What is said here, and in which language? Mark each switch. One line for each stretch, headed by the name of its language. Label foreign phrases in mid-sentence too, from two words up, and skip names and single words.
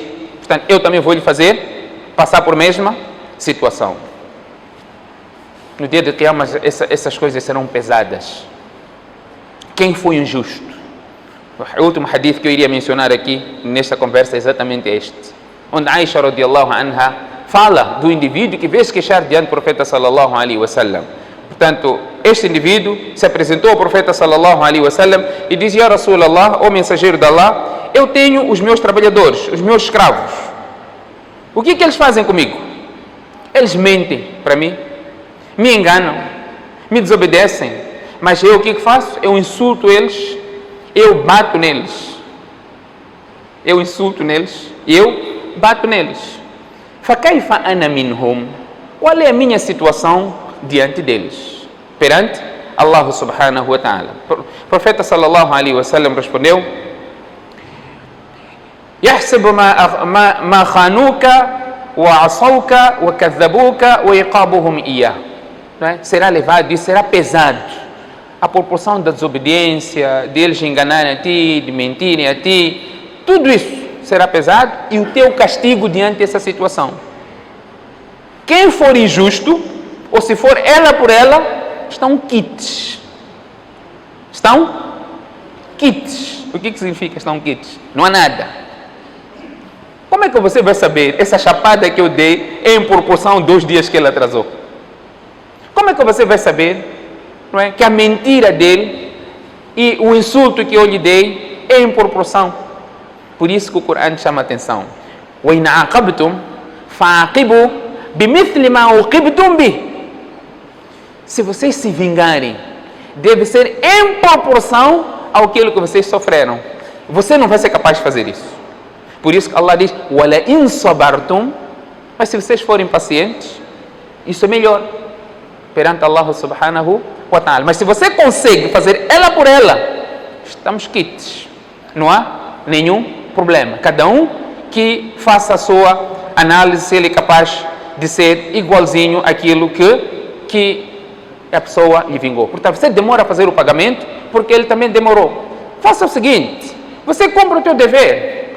Portuguese: Portanto, eu também vou lhe fazer passar por mesma situação. No dia de Qiyamah, essas coisas serão pesadas. Quem foi injusto? O último hadith que eu iria mencionar aqui nesta conversa é exatamente este, onde Aisha
Arabic: رضي الله عنها
Portuguese: fala do indivíduo que veio se queixar diante do profeta
Arabic: صلى الله عليه وسلم.
Portuguese: Portanto, este indivíduo se apresentou ao profeta
Arabic: صلى الله عليه وسلم
Portuguese: e disse:
Arabic: يا رسول الله,
Portuguese: ó mensageiro de Allah, eu tenho os meus trabalhadores, os meus escravos. O que eles fazem comigo? Eles mentem para mim, me enganam, me desobedecem, mas eu o que faço? Eu insulto eles, eu bato neles. Eu insulto neles, eu bato neles.
Arabic: فَكَيْفَ أَنَا مِنْهُمْ?
Portuguese: Qual é a minha situação diante deles? Perante Allah
Arabic: سبحانه وتعالى.
Portuguese: O profeta
Arabic: صلى الله عليه وسلم
Portuguese: respondeu:
Arabic: يَحْسَبُ مَا خَانُوكَ وَعَصَوْكَ وَكَذَّبُوكَ وَيَقَابُهُمْ إِيَّهُ.
Portuguese: Será levado e será pesado a proporção da desobediência, deles enganarem a ti, de mentirem a ti. Tudo isso será pesado e o teu castigo diante dessa situação. Quem for injusto, ou se for ela por ela, estão quites. Estão quites. O que significa estão quites? Não há nada. Como é que você vai saber essa chapada que eu dei é em proporção dos dias que ele atrasou? Como é que você vai saber, não é, que a mentira dele e o insulto que eu lhe dei é em proporção? Por isso que o Corão chama a atenção.
Arabic: وَإِنْ عَاقَبْتُمْ فَعَاقِبُوا بِمِثْلِ مَا عُوقِبْتُمْ بِهِ.
Portuguese: Se vocês se vingarem, deve ser em proporção àquilo que vocês sofreram. Você não vai ser capaz de fazer isso. Por isso que Allah diz:
Arabic: وَلَئِنْ صَبَرْتُمْ.
Portuguese: Mas se vocês forem pacientes, isso é melhor perante Allah
Arabic: سبحانه وتعالى.
Portuguese: Mas se você consegue fazer ela por ela, estamos quites. Não há nenhum problema. Cada um que faça a sua análise, se ele é capaz de ser igualzinho àquilo que a pessoa lhe vingou. Portanto, você demora a fazer o pagamento porque ele também demorou. Faça o seguinte: você cumpre o teu dever.